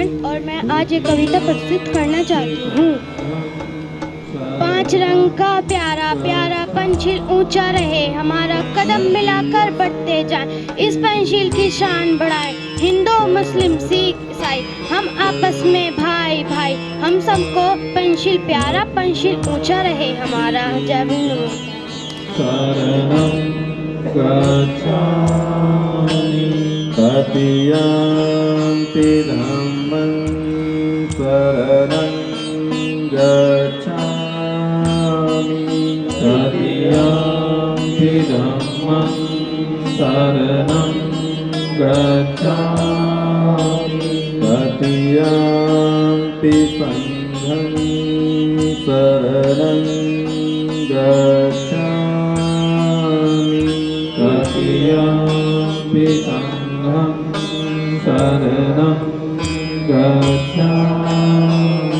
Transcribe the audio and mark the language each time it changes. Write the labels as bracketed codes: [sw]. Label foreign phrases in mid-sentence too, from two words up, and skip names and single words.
[hi] और मैं आज एक कविता प्रस्तुत करना चाहती हूँ। 5 रंग का प्यारा प्यारा पंछी ऊंचा रहे, हमारा कदम मिलाकर बढ़ते जाएं, इस पंछी की शान बढ़ाए। हिंदू मुस्लिम सिख ईसाई हम आपस में भाई भाई भाई हम सबको पंचशील प्यारा, पंचशील ऊंचा रहे हमारा। जय भीम। नमो। [pi] शरणं गच्छामि तदीयम्पि धम्मं शरणं गच्छामि तदीयम्पि धम्मं शरणं गच्छामि तदीयम्पि संघं शरणं गच्छामि तदीयम्पि संघं शरणं गच्छामि।